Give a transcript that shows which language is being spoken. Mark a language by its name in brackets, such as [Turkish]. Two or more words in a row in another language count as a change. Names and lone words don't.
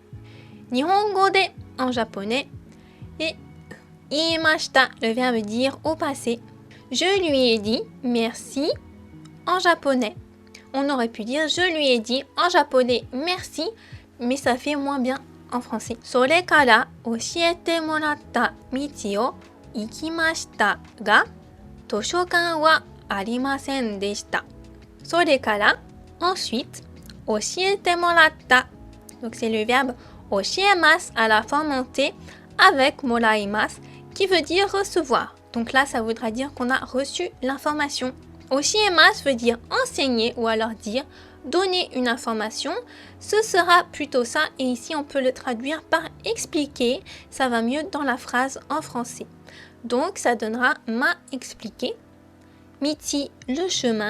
[Japanese] 日本語で, [French] en japonais. Et iimashita, le verbe dire au passé. Je lui ai dit merci en japonais. On aurait pu dire je lui ai dit en japonais merci, mais ça fait moins bien en français. [Japanese] それから教えてもらった道を行きましたが、図書館はありませんでした。 [French] それから ensuite [Japanese] 教えてもらった [French] donc c'est le verbe 教えます à la forme en T avec もらいます qui veut dire recevoir. Donc là ça voudra dire qu'on a reçu l'information. 教えます veut dire enseigner ou alors dire donner une information. Ce sera plutôt ça et ici on peut le traduire par expliquer. Ça va mieux dans la phrase en français. Donc ça donnera m'a expliqué. Miti, le chemin.